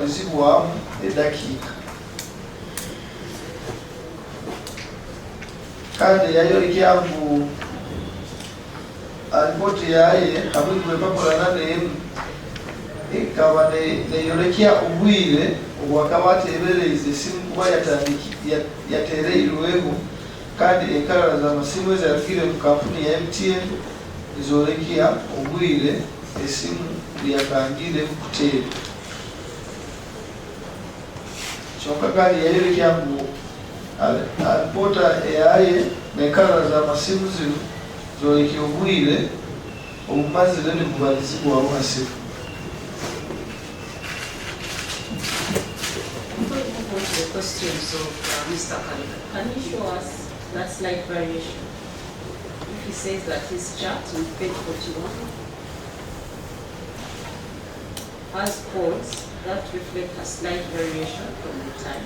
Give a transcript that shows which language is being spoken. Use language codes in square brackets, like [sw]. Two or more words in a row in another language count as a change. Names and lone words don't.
[nyn] nigawukanizibwamu edakiika kandi yayolekya mbu alipoti yaye hamwe kwepapulana nemu ekaba neyolekya obwire obwakaba atebererize esimu kuba yatereirweho kandi enkalala z'amasimu ezalugire mu kampuni ya MTN ezolekya obwire esimu lyakangire kuteera kyonka kandi yayolekya mbu alipota eyaye n'enkalala z'amasimu zino zolekya obwire obumazire ne bubalizibwawo hasimu. [en] The questions of Mr. Kalika. Can you show us that slight variation? If he says that his chart on page 41 has codes that reflect a slight variation from the time.